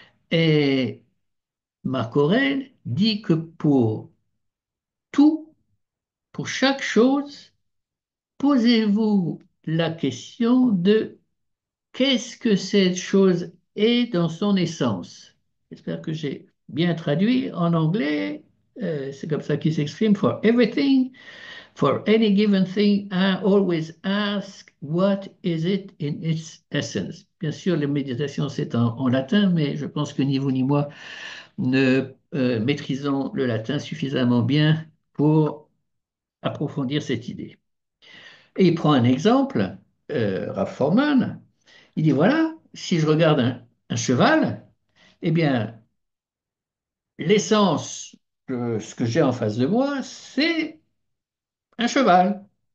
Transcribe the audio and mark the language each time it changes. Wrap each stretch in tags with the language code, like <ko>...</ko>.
<fr>Et Marc Aurèle dit que pour tout, pour chaque chose, posez-vous la question de qu'est-ce que cette chose est dans son essence? J'espère que j'ai bien traduit en anglais. C'est comme ça qu'il s'exprime.</fr> <en>For everything, for any given thing, I always ask what is it in its essence.</en> <fr>Bien sûr, les méditations, c'est en latin, mais je pense que ni vous ni moi ne maîtrisons le latin suffisamment bien pour approfondir cette idée. Et il prend un exemple, Raph Forman. Il dit, voilà, si je regarde un cheval, eh bien, l'essence de ce que j'ai en face de moi, c'est un cheval.</fr>